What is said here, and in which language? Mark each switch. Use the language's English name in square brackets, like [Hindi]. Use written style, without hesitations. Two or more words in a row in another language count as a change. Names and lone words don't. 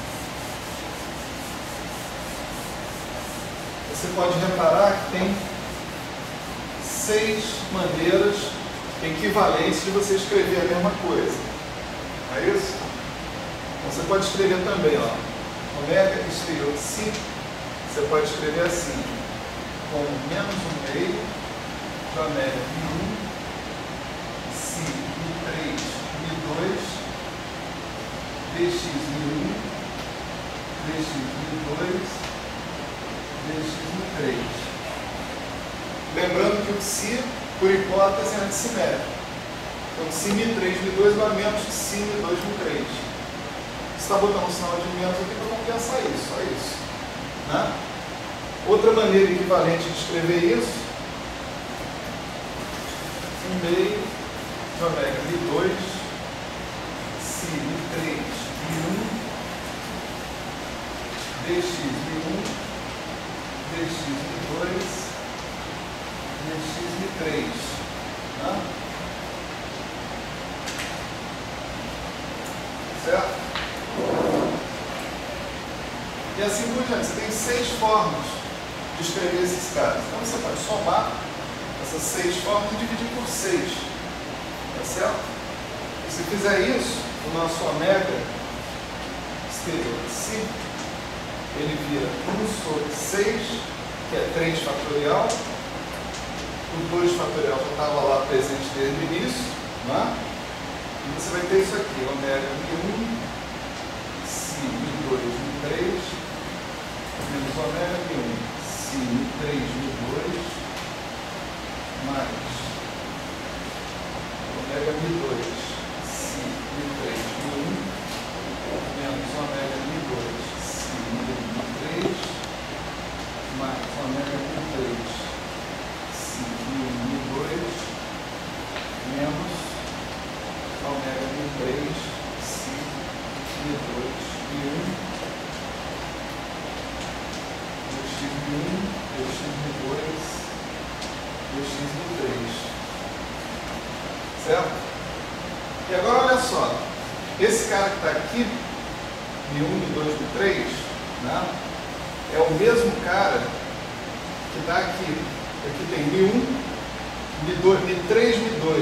[Portuguese] Você pode reparar que tem 6 maneiras equivalentes de você escrever a mesma coisa. Não é isso? Então, você pode escrever também, ó, ômega exterior si, você pode escrever assim, com menos 1 meio de ômega μ1, si μ3, μ2, dx μ1, dx μ2, dx μ3. Lembrando que o si, por hipótese, é antissimétrico. Então, si μ3, μ2 vai menos que si μ2, μ3. Você está botando um sinal de menos aqui para compensar isso, só isso. Né? Outra maneira equivalente de escrever isso, 1 meio de ômega μ2, si μ3, μ1, dx μ1, dx μ2, dx μ3. Né? Certo? E assim por diante. Você tem 6 formas de escrever esses caras. Então você pode somar essas 6 formas e dividir por 6. Tá certo? E se fizer isso, o nosso ômega exterior si, ele vira 1 sobre 6, que é 3 fatorial. O 2 fatorial já estava lá presente desde o início. Né? E você vai ter isso aqui, ômega μ1, si μ2, μ3, menos ômega μ1, si μ3, μ2, mais ômega μ2, si μ3, μ1, menos ômega μ2, si μ3, mais ômega μ3, si μ1, μ2, menos ômega μ3, si μ2, μ1, dx μ1, dx μ2, dx μ3. Certo? E agora olha só, esse cara que está aqui, μ1, μ2, μ3, né, é o mesmo cara que está aqui. Aqui tem μ1, μ2, μ3, μ2.